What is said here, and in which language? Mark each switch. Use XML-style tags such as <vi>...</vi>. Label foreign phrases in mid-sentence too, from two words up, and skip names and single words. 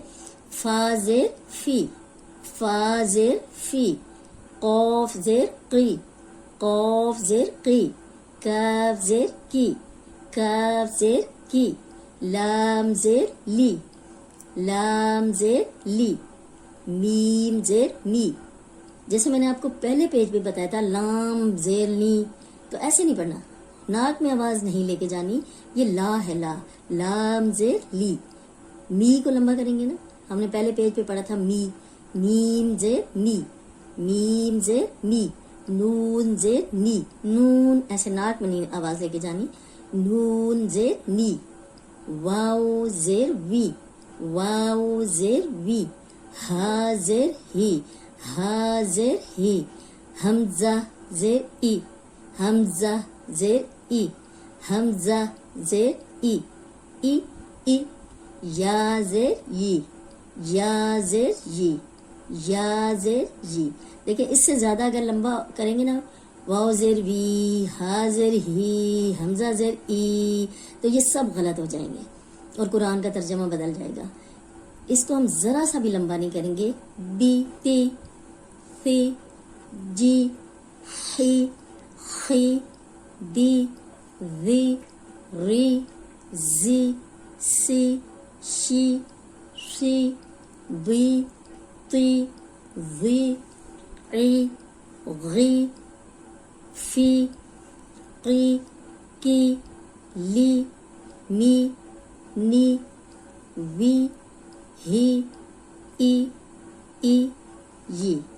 <ur>فا زیر فی، فا زیر فی، قوف زیر قی، قوف زیر قی، کاف زیر کی، کاف زیر کی، لام زیر لی، لام زیر لی، میم زیر می. جیسے میں نے آپ کو پہلے پیج پہ بتایا تھا لام زیر نی، تو ایسے نہیں پڑھنا، ناک میں آواز نہیں لے کے جانی، یہ لا ہے، لا، لام زیر لی. می کو لمبا کریں گے نا، ہم نے پہلے پیج پہ پڑھا تھا می، میم زیر می، میم زیر می، نون زیر نی، نون ایسے ناک میں نہیں آواز لے کے جانی، نون زیر نی. واو زیر وی، واو زیر وی، ہا زیر ہی، ہا زیر ہی، حمزہ زیر ای، حمزہ زیر ای، حمزہ زیر ای، ای ای. یا زیر ی، یا زیر ی، یا زیر ی. دیکھیں اس سے زیادہ اگر لمبا کریں گے نا، واو زیر وی، ہا زیر ہی، حمزہ زیر ای، تو یہ سب غلط ہو جائیں گے اور قرآن کا ترجمہ بدل جائے گا. اس کو ہم ذرا سا بھی لمبا نہیں کریں گے.</ur> <ar>بی، تی، فی، جی، حی، خی، دی، وی، ری، زی، سی، شی، شی، وی، تی، وی، عی، غی، فی، قی، کی، لی، می، نی، وی، ہی، ای، ای، یی.</ar>